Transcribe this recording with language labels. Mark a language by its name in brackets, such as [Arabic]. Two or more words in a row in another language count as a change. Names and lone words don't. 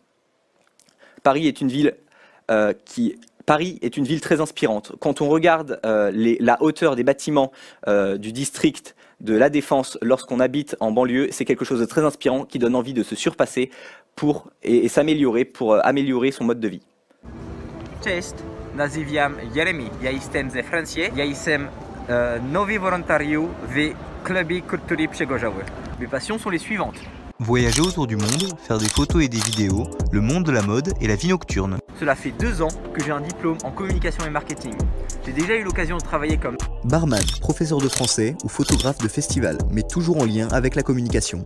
[French] Paris est une ville très inspirante. Quand on regarde la hauteur des bâtiments du district de la Défense lorsqu'on habite en banlieue, c'est quelque chose de très inspirant qui donne envie de se surpasser et s'améliorer pour améliorer son mode de vie. [Polish] Cześć, nazywam Jeremy. Ja jestem ze Francji. Ja jestem nowy wolontariusz w klubie kultury Przegorzowy. [French] Mes passions sont les suivantes. Voyager autour du monde, faire des photos et des vidéos, le monde de la mode et la vie nocturne. Cela fait 2 ans que j'ai un diplôme en communication et marketing. J'ai déjà eu l'occasion de travailler comme barman, professeur de français ou photographe de festival, mais toujours en lien avec la communication.